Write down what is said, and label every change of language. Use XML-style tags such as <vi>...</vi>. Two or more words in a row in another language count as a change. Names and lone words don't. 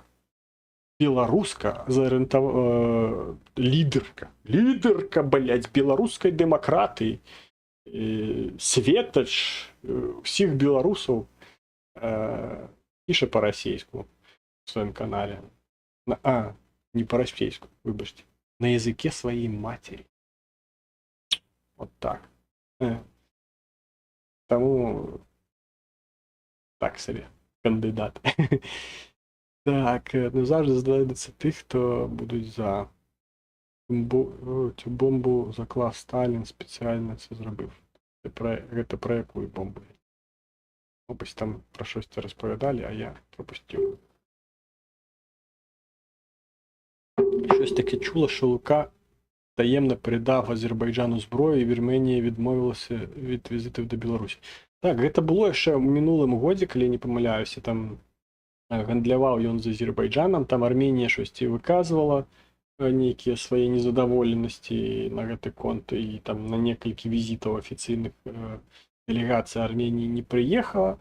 <be>Беларуска лідарка, блядь, беларускай дэмакратыі, светач усіх беларусаў піша па-расейску в сваім канале. Не па-расейску, выбачце.</be> <ru>На языке своей матери. Вот так. Тому так себе кандидат.</ru> <uk>Так, ну завжди знайдуться тих, хто будуть за цю бомбу заклав Сталін, спеціально це зробив. Це про яку бомбу? Мабуть, там про щось це розповідали, а я пропустив. Щось таке чуло, що Лука таємно передав Азербайджану зброю і Вірменія відмовилася від візитів до Білорусі.</uk> <be>Так, гэта было яшчэ ў мінулым годзе, калі не памыляюся, там гандляваў ён з Азербайджанам, там Арменія щосьці выказвала нейкія свае незадаволенасці на гэты конт, і там на некалькі візітаў афіцыйных дэлегацыя Арменіі не прыехала.</be>